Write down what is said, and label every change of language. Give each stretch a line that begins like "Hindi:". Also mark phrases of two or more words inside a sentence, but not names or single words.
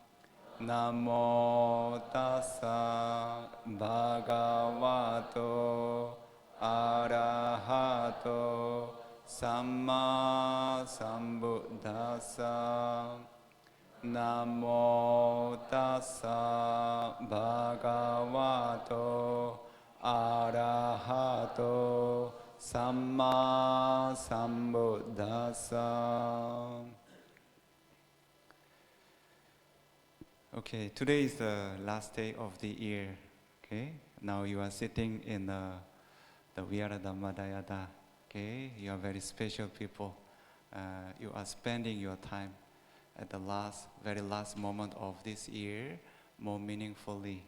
Pali: Namo Tassa Bhagavato Arahato Samma Sambuddhassa. Namo Tassa Bhagavato Arahato Samma Sambuddhassa.
English: Okay, today is the last day of the year. Okay, now you are sitting in the Vihara Dhammadayada. Okay, you are very special people. You are spending your time at the very last moment of this year more meaningfully.